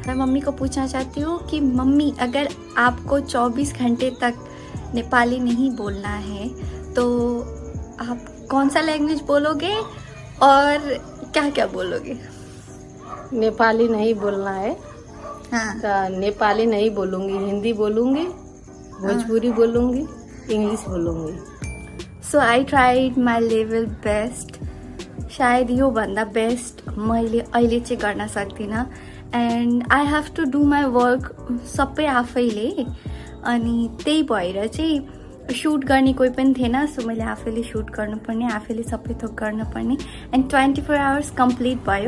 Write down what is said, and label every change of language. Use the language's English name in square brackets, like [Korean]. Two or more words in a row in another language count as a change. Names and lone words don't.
[Hindi] मैं मम्मी को पूछना चाहती हूँ कि मम्मी अगर आपको 24 घंटे तक नेपाली नहीं बोलना है तो आप कौन सा लैंग्वेज बोलोगे और क्या क्या बोलोगे? नेपाली नहीं बोलना है हाँ तो नेपाली नहीं बोलूँगी, हिंदी बोलूँगी, भोजपुरी बोलूँगी, इंग्लिश बोलूँगी। [English] So I tried my level best. [Nepali] सायद यो भन्दा बेस्ट मैले अहिले चाहिँ गर्न सक्दिनँ [English] and I have to do my work [Nepali] सबै आफैले अनि त्यही भएर चाहिँ सुट गर्ने कोही पनि थिएन। सो मैले आफैले सुट गर्नुपर्ने, आफैले सबै थोक गर्नुपर्ने एन्ड 24 [English] hours complete [Nepali] भयो।